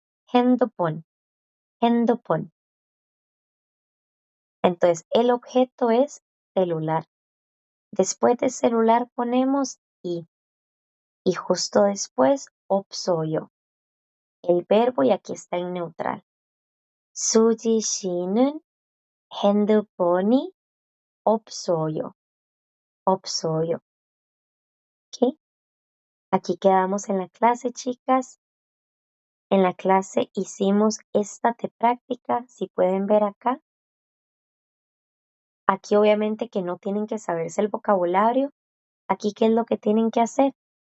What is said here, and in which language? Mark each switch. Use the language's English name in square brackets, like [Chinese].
[Korean] 핸드폰, 핸드폰. [Spanish] Entonces, el objeto es celular. Después de celular ponemos y justo después 없어요. el verbo y aquí está en neutral. [Korean] 수지 씨는 핸드폰이 없어요. 없어요. ¿Ok? [Spanish] Aquí quedamos en la clase, chicas. En la clase hicimos esta de práctica, si pueden ver acá. Aquí obviamente que no tienen que saberse el vocabulario. Aquí, ¿qué es lo que tienen que hacer?